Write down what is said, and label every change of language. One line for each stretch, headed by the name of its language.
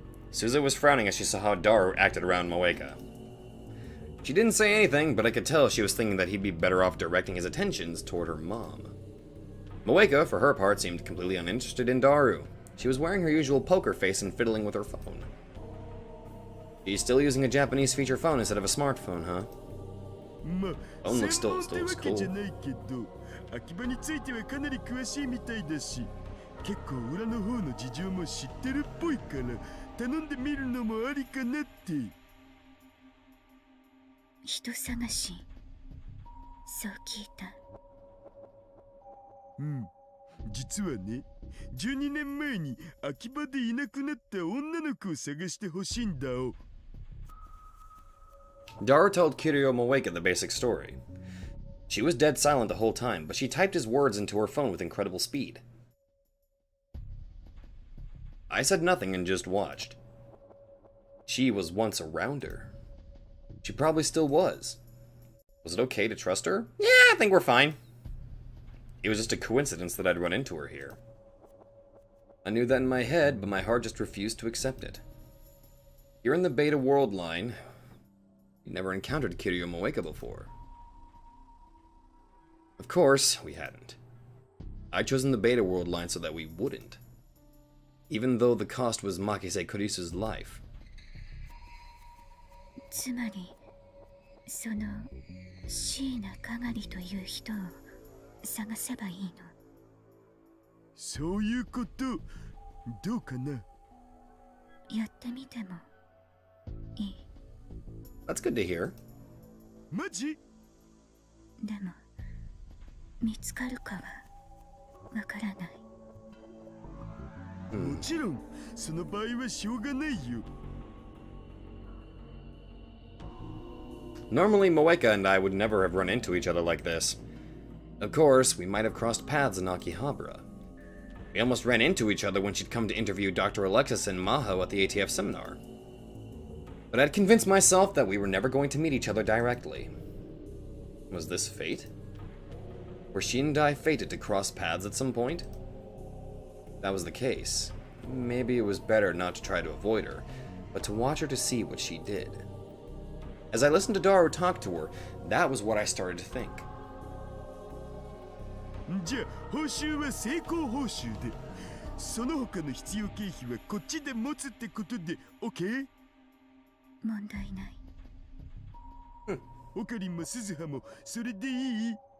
English: Suza was frowning as she saw how Daru acted around Moeka. She didn't say anything, but I could tell she was thinking that he'd be better off directing his attentions toward her mom. Moeka, for her part, seemed completely uninterested in Daru. She was wearing her usual poker face and fiddling with her phone. She's still using a Japanese feature phone instead of a smartphone, huh? Phone looks still cool.
Japanese: 秋葉についてはかなり詳しいみたいだし、結構裏の方の事情も知ってるっぽいから頼んでみるのもありかなって。人探し、そう聞いた。うん、実はね、12年前に秋葉でいなくなった女の子を探してほしいんだお。
English: Daru told Kiryu Moeka the basic story. She was dead silent the whole time, but she typed his words into her phone with incredible speed. I said nothing and just watched. She was once around her. She probably still was. Was it okay to trust her? Yeah, I think we're fine. It was just a coincidence that I'd run into her here. I knew that in my head, but my heart just refused to accept it. Here in the Beta World line, we never encountered Kiryu Moeka before. Of course, we hadn't. I'd chosen the Beta World line so that we wouldn't. Even though the cost was Makise Kurisu's life.
Japanese: つまり、その椎名鏡という人を探せばいいの。そういうこと、どうかな。やってみてもいい。
English: That's good to hear.
Japanese: マジ？でも見つかるかはわからない。もちろんその場合はしょうがないよ。
English: Normally, Moeka and I would never have run into each other like this. Of course, we might have crossed paths in Akihabara. We almost ran into each other when she'd come to interview Dr. Alexis and Maho at the ATF seminar. But I'd convinced myself that we were never going to meet each other directly. Was this fate? Were she and I fated to cross paths at some point? If that was the case, maybe it was better not to try to avoid her, but to watch her to see what she did. As I listened to Daru talk to her, that was what I started to think.
Japanese: じゃあ報酬は成功報酬で、その他の必要経費はこっちで持つってことで OK？問題ない。オカリンも鈴葉もそれでいい？